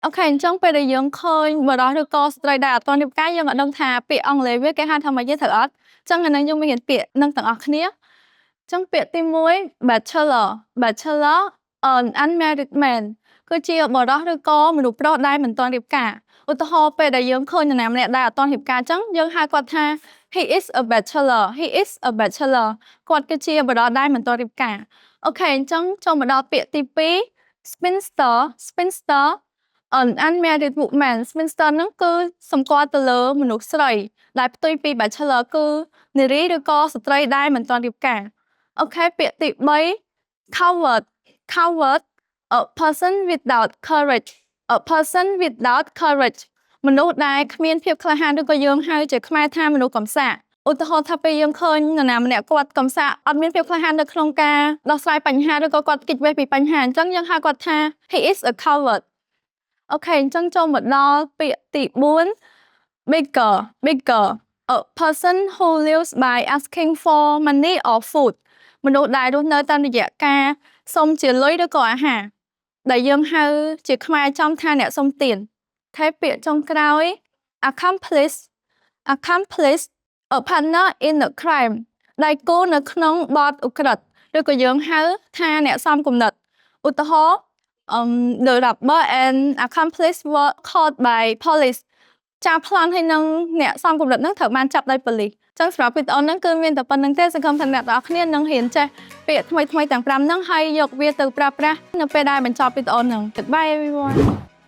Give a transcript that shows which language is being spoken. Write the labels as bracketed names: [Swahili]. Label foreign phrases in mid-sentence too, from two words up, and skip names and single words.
[Khmer] OK អញ្ចឹងពេលដែលយើងឃើញបុរសឬក៏ស្ត្រីដែលអត់ទាន់រៀបការយើងអត់ដឹងថាពាក្យអង់គ្លេសវាគេហៅថាម៉េចទេត្រូវអត់អញ្ចឹងអាហ្នឹងយើងមានរៀនពាក្យហ្នឹងទាំងអស់គ្នាអញ្ចឹងពាក្យទី1 [English] bachelor an unmarried man [Khmer] គឺជាបុរសឬក៏មនុស្សប្រុសដែលមិនទាន់រៀបការឧទាហរណ៍ពេលដែលយើងឃើញនរណាម្នាក់ដែលអត់ទាន់រៀបការអញ្ចឹងយើងហៅគាត់ថា [English] he is a bachelor [Khmer] គាត់គឺជាបុរសដែលមិនទាន់រៀបការអូខេអញ្ចឹងចូលមកដល់ពាក្យទី2 [English] spinster an unmarried woman spinster [Khmer] ហ្នឹងគឺសម្គាល់ទៅលើមនុស្សស្រីដែលផ្ទុយពី bachelor គឺនារីឬក៏ ស្ត្រីដែលមិនទាន់រៀបការអូខេពាក្យទី3 [English] coward a person without courage a person without courage [Khmer] មនុស្សដែលគ្មានភាពក្លាហានឬក៏យើងហៅជាខ្មែរ ថាមនុស្សកំសាកឧទាហរណ៍ថាពេលយើងឃើញនរណាម្នាក់គាត់កំសាកអត់មានភាពក្លាហាននៅក្នុងការដោះស្រាយបញ្ហាឬក៏គាត់គេចវេសពីបញ្ហាអញ្ចឹងយើងហៅគាត់ថា [English] he is a coward [Khmer] អូខេអញ្ចឹងចូលមកដល់ពាក្យទី4 [English] beggar a person who lives by asking for money or food [Khmer] មនុស្សដែលរស់នៅតាមរយៈការសុំជាលុយឬក៏អាហារដែលយើងហៅជាខ្មែរចំថាអ្នកសុំទានតែពាក្យចុងក្រោយ accomplice [English] a partner in a crime [Khmer] ដៃគូនៅក្នុងបទឧក្រិដ្ឋឬក៏យើងហៅថាអ្នកសំគំនិតឧទាហរណ៍ [English] the robber and accomplice were caught by police [Khmer] ចាប្លន់ហើយនឹងអ្នកសំគំនិតហ្នឹងត្រូវបានចាប់ដោយប៉ូលីសអញ្ចឹងសម្រាប់វីដេអូហ្នឹងគឺមានតែប៉ុណ្្នឹងទេសង្ឃឹមថាអ្នកទាំងអស់គ្នានឹងរៀនចេះពាក្យថ្មីៗទាំង5ហ្នឹងហើយយកវាទៅប្រើប្រាស់នៅពេលដែលបញ្ចប់វីដេអូហ្នឹង [English] Goodbye everyone